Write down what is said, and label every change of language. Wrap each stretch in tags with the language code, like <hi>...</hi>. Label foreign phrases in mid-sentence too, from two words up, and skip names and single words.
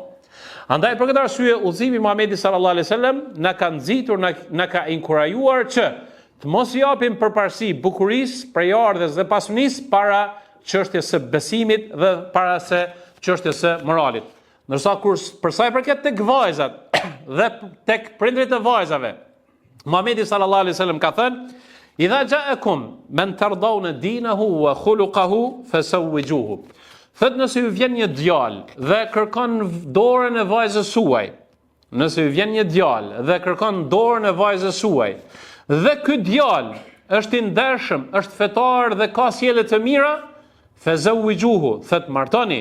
<sq>Andaj për këtë arsye udhëzimi i Muhamedit</sq> <ar>صلى الله عليه وسلم</ar> <sq>na ka nxitur, na ka inkurajuar që të mos i japim përparësi bukurisë, prejardhjes dhe pasunisë para çështjes së besimit dhe para se çështjes së moralit. Ndërsa për sa i përket tek vajzat dhe tek prindrit e vajzave, Muhamedi</sq> <ar>صلى الله عليه وسلم</ar> <sq>ka thënë:</sq> <ar>"إذا جاءكم من ترضون دينه وخلقه فزوجوه."</ar> <sq>Thot nëse ju vjen një djalë dhe kërkon dorën e vajzës suaj, nëse ju vjen një djalë dhe kërkon dorën e vajzës suaj, dhe ky djalë është i ndershëm, është fetar dhe ka sjellje të mira, fazawwijuhu, thot martoni.</sq>